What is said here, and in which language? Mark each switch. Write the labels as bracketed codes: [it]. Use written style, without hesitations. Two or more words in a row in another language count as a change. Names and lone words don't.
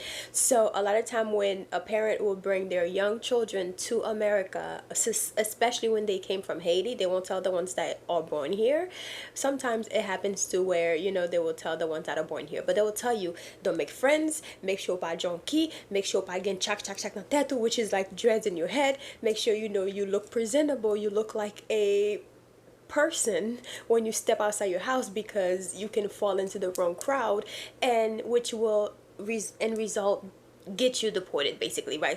[en] So a lot of time when a parent will bring their young children to America, especially when they came from Haiti, they won't tell the ones that are born here. Sometimes it happens to where, they will tell the ones that are born here, but they will tell you, don't make friends, make sure [ht] pas junkie, [en] make sure [ht] pas gen chak na tattoo, [en] which is like dreads in your head, make sure you look presentable, you look like a person when you step outside your house, because you can fall into the wrong crowd, and which will result get you deported, basically, right?